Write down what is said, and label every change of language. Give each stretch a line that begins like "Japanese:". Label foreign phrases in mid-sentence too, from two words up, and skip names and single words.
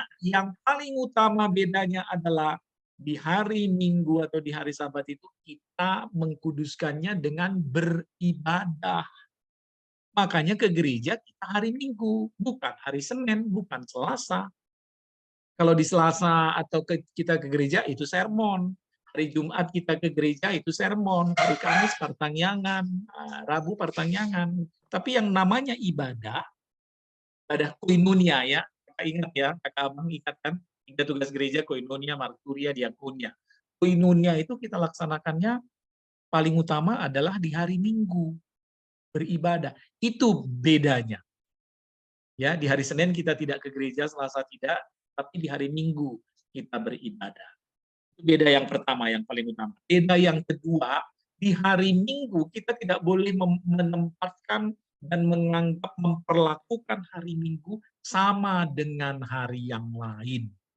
Indonesian: Yang paling utama bedanya adalah di hari Minggu atau di hari Sabat itu kita mengkuduskannya dengan beribadah. Makanya ke gereja kita hari Minggu, bukan hari Senin, bukan Selasa. Kalau di Selasa atau kita ke gereja itu sermon. Hari Jumat kita ke gereja itu sermon. Hari Kamis partangyangan, Rabu partangyangan. Tapi yang namanya ibadah koinonia ya. Ingat ya, kakak abang ingat kan? 3 tugas gereja, koinonia, marturia, diakonia. Koinonia itu kita laksanakannya paling utama adalah di hari Minggu. Beribadah. Itu bedanya. Ya, di hari Senin kita tidak ke gereja, Selasa tidak, tapi di hari Minggu kita beribadah. Itu beda yang pertama, yang paling utama. Beda yang kedua, di hari Minggu kita tidak boleh menempatkan dan menganggap memperlakukan hari Minggu sama dengan hari yang lain.